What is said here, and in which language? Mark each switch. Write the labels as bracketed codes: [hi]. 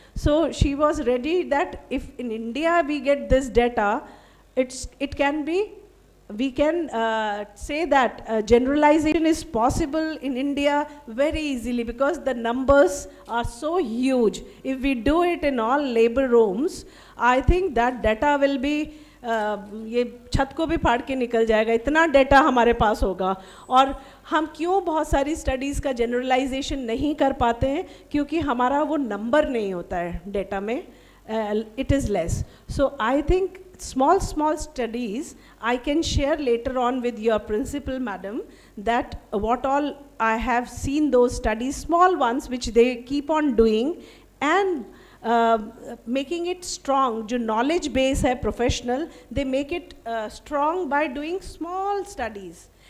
[en] So she was ready that if in India we get this data, it can be, we can say that generalization is possible in India very easily because the numbers are so huge. If we do it in all labor rooms, I think that data will be [hi] ये छत को भी फाड़ के निकल जाएगा, इतना data हमारे पास होगा. और हम क्यों बहुत सारी स्टडीज़ का जनरलाइजेशन नहीं कर पाते हैं, क्योंकि हमारा वो नंबर नहीं होता है डेटा में, [en] It is less. So I think small studies I can share later on with your principal madam, that what all I have seen those studies, small ones which they keep on doing and making it strong. जो knowledge base है professional, they make it strong by doing small studies.